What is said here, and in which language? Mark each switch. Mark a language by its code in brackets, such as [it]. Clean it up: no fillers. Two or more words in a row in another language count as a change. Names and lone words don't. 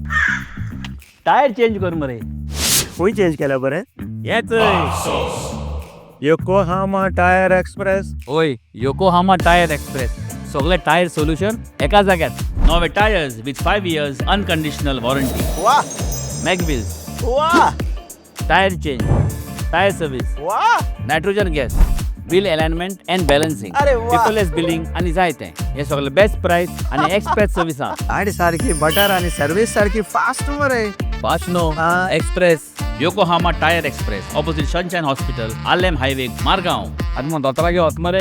[en] tyre change [kok] कर मरे खंय चेंज केल्या बरें येच योकोहामा टायर एक्सप्रेस [en] ओय योकोहामा टायर एक्सप्रेस सगळे tyre solution [kok] एका जाग्यात नवे [en] tyres with 5 years unconditional warranty [kok] वाह मॅगविल्स वाह [en] tyre change tyre service [kok] वाह [en] nitrogen gas wheel alignment and balancing [kok] अरे वा. [en] paperless billing [kok] आणि जायते हे सगळे [en] best price आणि express service [kok] गाडी सारखी बटर आणि सर्विस सारखी फास्ट मरे [en] fast no express [kok] योकोहामा टायर एक्सप्रेस ऑपोजिट सनशाइन हॉस्पिटल आलेम हायवे मारगांव आनी मग दोतोरा घेवप मरे